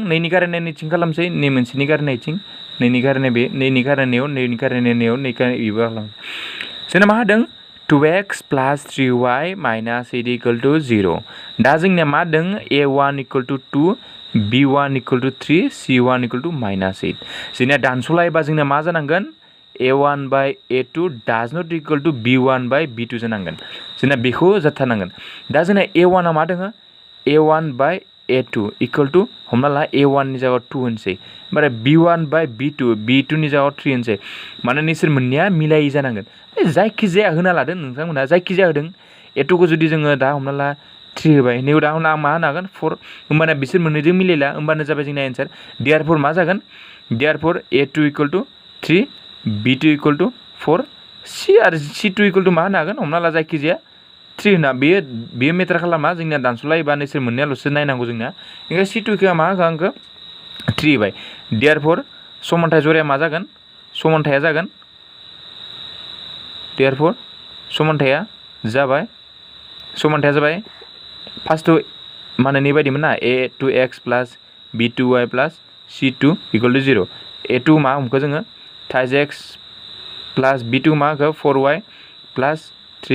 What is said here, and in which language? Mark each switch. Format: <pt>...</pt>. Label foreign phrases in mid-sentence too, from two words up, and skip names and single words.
<brx>2नि गारनाय नैथिं खालामसै, नै मोनसेनि गारनाय इथिं, 2नि गारनाय बे, 2नि गारनायाव, 2नि गारनाय नैयाव, 2 इबो खालाम। जोंना मा होदों? 2x + 3y - 8</brx> <en>equal to</en> <brx>0। दा जोंनिया मा होदों? a1</brx> <en>equal to</en> <brx>2, b1</brx> <en>equal to</en> <brx>3, c1</brx> <en>equal to</en> <brx>-8। जोंनिया दानस'लायोबा जोंना मा जानांगोन? a1 बाय a2</brx> <en>does not equal to</en> <brx>b1 बाय b2 जानांगोन। जोंना बेखौ जाथारनांगोन। दा जोंना a1 आ मा दङ? a1 बाय a2</brx> <en>equal to,</en> <brx>हमना ला a1 नि जायगायाव 2 होनसै, ओमफ्राय b1 बाय b2 नि जायगायाव 3 होनसै। माने नोंसोर मोननैया मिलायै जानांगोन। जायखिजाया होना लादों नोंथांमोना, जायखिजाया होदों। a2 खौ जुदि जोङो दा हमना ला 3 होबाय नैबे दा आं मा होनो हागोन 4 होमबाना बिसोर मोननैजों मिलायला होमबानो जाबाय जोंना एन्सार देयारफोर मा जागोन देयारफोर A2</brx> <en>equal to</en> <brx>3 B2</brx> <en>equal to</en> <brx>4 C आरो C2</brx> <en>equal to</en> <brx>मा होनो हागोन हमना ला जायखिजाया 3 होना बेयो मेटार खालामा जोंनिया दानस'लाय एबा नोंसोर मोननैयाल'सो नायनांगौ जोंना ओंखायनो C2 खौ मा होगोन आंखौ 3 होबाय देयारफोर समानथाय जराया मा जागोन समानथाया जागोन देयारफोर समानथाया जाबाय फार्स्टआव माने नै बायदिमोन ना A2x प्लास B2y प्लास C2</brx> <en>equal to</en> <brx>0 A2 मा हमखो जोङो 3x प्लास B2 मा होखो 4y प्लास 3</brx>